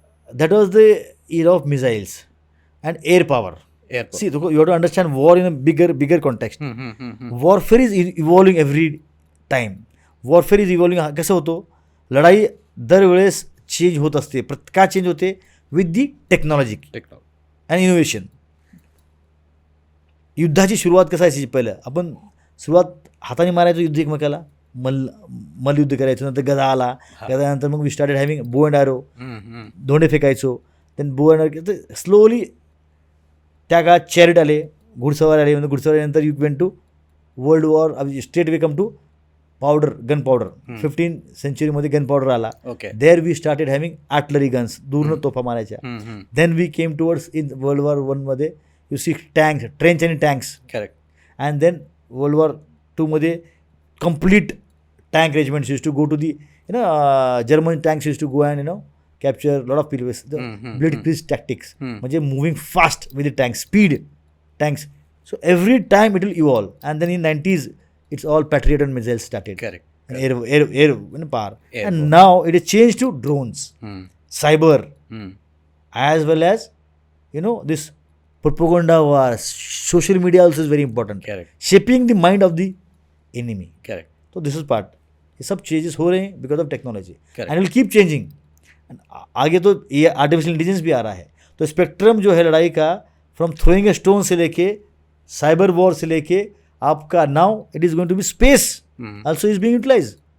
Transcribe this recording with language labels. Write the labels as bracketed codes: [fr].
[en] That was the era of missiles and air power. Airport. See, you have to understand war in a bigger context. Warfare is evolving every time. Warfare is evolving. [mr] कसं होतो, लढाई दरवेळेस change होत असते. का change होते? [en] With the technology and innovation. [mr] युद्धाची सुरुवात कसं असायची? पहिलं आपण सुरुवात हाताने मारायचो युद्ध एकमेकाला, मल्लयुद्ध करायचो. नंतर गदा आला, गदानंतर मग [en] we started having bow and arrow, [mr] धोंडे फेकायचो. [en] Then bow and arrow. [mr] स्लोली त्या काळात चॅरिट आले, घुडसवार आले. म्हणजे घुडसवारीनंतर [en] You went to world war. Straight way come to powder, gun powder. 15th century gun powder आला. Okay. There we started having artillery guns, [mr] दूरनं तोफा मारायच्या. [en] Then we came towards in world war 1 मध्ये you see tanks, trench आणि tanks. Correct. And then world war 2 मध्ये complete tank regiments used to go to the, German tanks used to go and, capture a lot of people. The blitzkrieg tactics. म्हणजे moving fast with the tanks, speed tanks. So every time it will evolve. And then in 90s, it's all Patriot and missiles started. Correct. And air power. Air and power. now it has changed to drones, cyber, as well as, this propaganda war. Social media also is very important. Correct. Shaping the mind of the enemy. Correct. तो this is part. [hi] ये सब changes हो रहे हैं [en] Because of technology Correct. And will keep changing. [hi] आगे तो ये artificial intelligence भी आ रहा है. तो स्पेक्ट्रम जो है लड़ाई का, [en] from throwing a stone [hi] से लेके साइबर वॉर से लेके आपका [en] Now it is going to be space also is being utilize.